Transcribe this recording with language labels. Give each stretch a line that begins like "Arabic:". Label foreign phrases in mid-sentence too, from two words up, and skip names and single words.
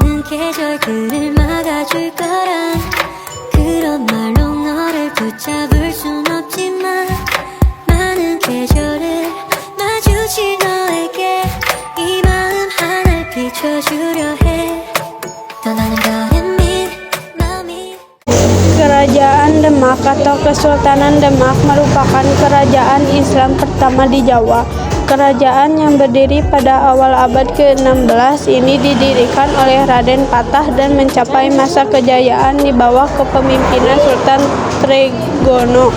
Korean: 계절들을 막아줄 거란 그런 말로 너를 붙잡을 순 없지만 많은 계절을 마주칠 너에게 이 마음 하나를 비춰주려 해 떠나는 거는 마음이
Indonesian: Kerajaan Demak atau Kesultanan Demak merupakan kerajaan Islam pertama di Jawa. Kerajaan yang berdiri pada awal abad ke-16 ini didirikan oleh Raden Patah dan mencapai masa kejayaan di bawah kepemimpinan Sultan Trenggono.